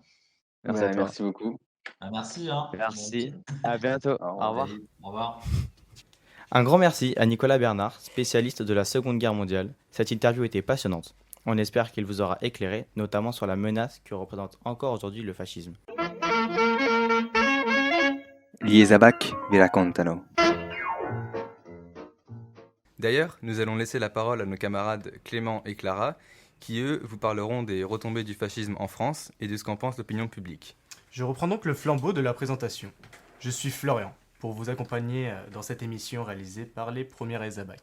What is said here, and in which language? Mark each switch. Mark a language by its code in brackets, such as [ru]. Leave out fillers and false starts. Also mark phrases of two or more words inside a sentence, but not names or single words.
[fr] Merci beaucoup. Merci. Merci. À bientôt. Au revoir. Au revoir. Un grand merci à Nicolas Bernard, spécialiste de la Seconde Guerre mondiale. Cette interview était passionnante. On espère qu'il vous aura éclairé, notamment sur la menace que représente encore aujourd'hui le fascisme. [it] Gli Esabac vi raccontano. [fr] D'ailleurs, nous allons laisser la parole à nos camarades Clément et Clara, qui eux vous parleront des retombées du fascisme en France et de ce qu'en pense l'opinion publique. Je reprends donc le flambeau de la présentation. Je suis Florian. pour vous accompagner dans cette émission réalisée par les premiers Ezabac.